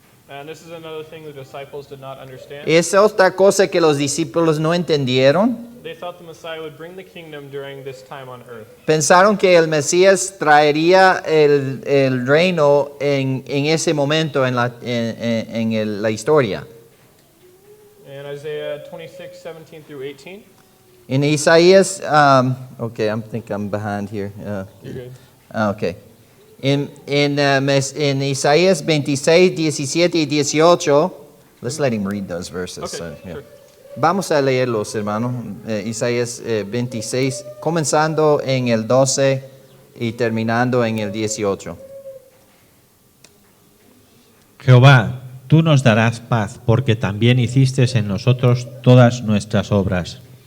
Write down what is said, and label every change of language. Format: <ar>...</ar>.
<en>And this is another thing the disciples did not understand.</en> <es>Es otra cosa que los discípulos no entendieron.</es> <en>They thought the Messiah would bring the kingdom during this time on earth.</en> <es>Pensaron que el Mesías traería el reino en ese momento en la historia.</es> <en>In Isaiah 26:17 through 18, En Isaías, okay, I think I'm behind here. you're good. Okay.</en> <es>En Isaías 26, 17 y 18,</es> <en>let's let him read those verses. Okay, Yeah. sure.</en> <es>Vamos a leerlos, hermanos. Isaías 26, comenzando en el 12 y terminando en el 18. Jehová, tú nos darás paz, porque también hiciste en nosotros todas nuestras obras.</es>